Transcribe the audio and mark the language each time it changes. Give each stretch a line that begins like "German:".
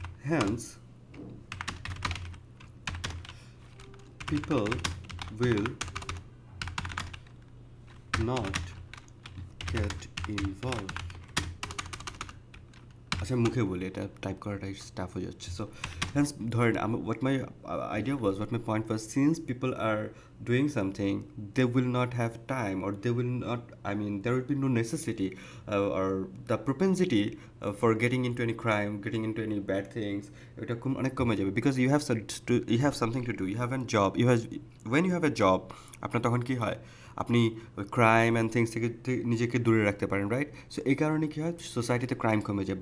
English: Hence people will not get involved.
Bangla: আচ্ছা মুখে বলি, এটা টাইপ করাটাই স্টাফ হয়ে যাচ্ছে।
English: so hence ধরেন what my idea was, what my point was, since people are doing something, they will not have time, or they will not, I mean there will be no necessity or the propensity for getting into any crime, getting into any bad things,
Bangla: এটা অনেক কমে যাবে,
English: because you have something to do, you have a job, when you have a job
Bangla: আপনার তখন কি হয়, আপনি crime and things থেকে নিজেকে দূরে রাখতে পারেন, রাইট? সো এই কারণে কী হয়, সোসাইটিতে ক্রাইম কমে যায়।